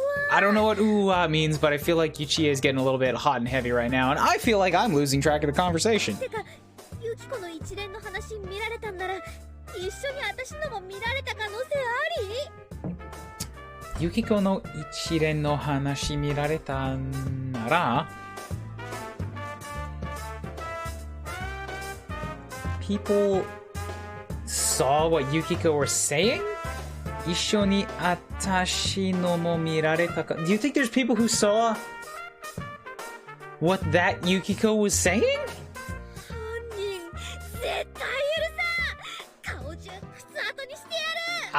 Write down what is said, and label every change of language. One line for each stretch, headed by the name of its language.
English: I don't know what ooh means, but I feel like Chie is getting a little bit hot and heavy right now, and I feel like I'm losing track of the conversation.
Japanese: ユキコの一連の話見られたんなら一緒に私のも見られた可能性あり Yukikoの一連の話見られたなら
English: people saw what Yukiko were saying?
Japanese: 一緒に私のも見られたか
English: Do you think there's people who saw what that Yukiko was saying?
Japanese: 犯人絶対いるさ顔中靴跡にしてやる